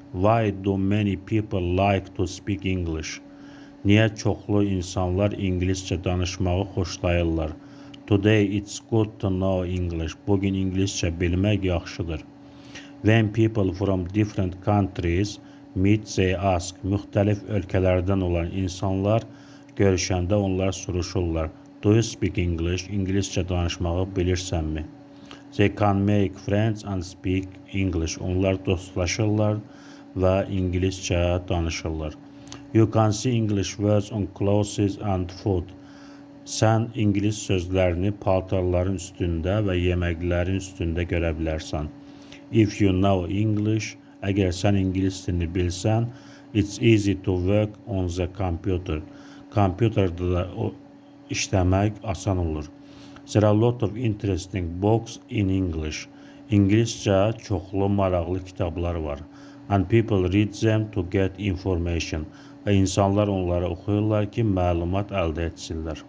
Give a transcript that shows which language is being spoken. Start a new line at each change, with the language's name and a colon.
English: Why do many people like to speak English?
Azerbaijani: Niyə çoxlu insanlar ingiliscə danışmağı xoşlayırlar?
English: Today it's good to know English.
Azerbaijani: Bugün ingiliscə bilmək yaxşıdır.
English: When people from different countries meet, they ask.
Azerbaijani: Müxtəlif ölkələrdən olan insanlar görüşəndə onlar soruşurlar.
English: Do you speak English?
Azerbaijani: İngiliscə danışmağı bilirsənmi?
English: They can make friends and speak English.
Azerbaijani: Onlar dostlaşırlar və ingiliscə danışırlar.
English: You can see English words on clothes and food.
Azerbaijani: Sən ingilis sözlərini paltarların üstündə və yeməklərin üstündə görə bilərsən.
English: If you know English,
Azerbaijani: əgər sən ingilis dilini bilsən,
English: it's easy to work on the computer.
Azerbaijani: Kompüterdə də işləmək asan olur.
English: There are a lot of interesting books in English.
Azerbaijani: İngiliscə çoxlu maraqlı kitablar var.
English: And people read them to get information.
Azerbaijani: Və insanlar onları oxuyurlar ki, məlumat əldə etsinlər.